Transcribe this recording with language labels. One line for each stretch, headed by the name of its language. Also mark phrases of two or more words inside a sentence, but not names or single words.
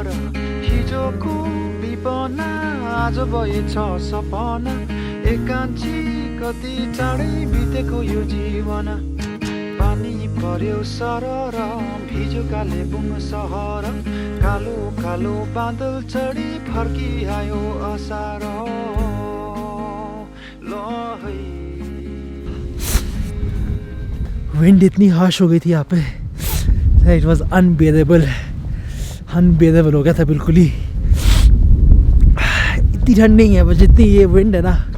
Nepali: हिजोको विपना आज भएछ सपना एकान्छी कति चाँडै बितेको यो जीवन. पानी पर्यो सरर भिजो कालेबुङ सहर कालो कालो बादल चढी फर्किआयो असार.
Hindi: विंड इतनी हार्श हो गई थी यहाँ पे.
English: it was unbearable
Hindi: हो गया था बिल्कुल ही. इतनी ठंड नहीं है बस जितनी ये विंड है ना.